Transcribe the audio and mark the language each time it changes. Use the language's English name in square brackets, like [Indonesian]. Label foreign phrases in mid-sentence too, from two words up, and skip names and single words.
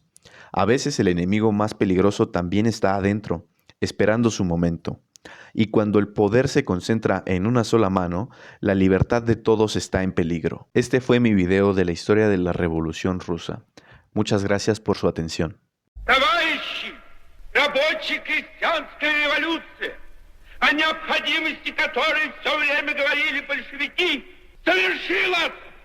[Spanish] A veces el enemigo más peligroso también está adentro, esperando su momento. Y cuando el poder se concentra en una sola mano, la libertad de todos está en peligro. Este fue mi video de la historia de la Revolución Rusa. Muchas gracias por su atención. [Russian] Рабочая крестьянская революция, о необходимости которой все время говорили большевики, совершилась!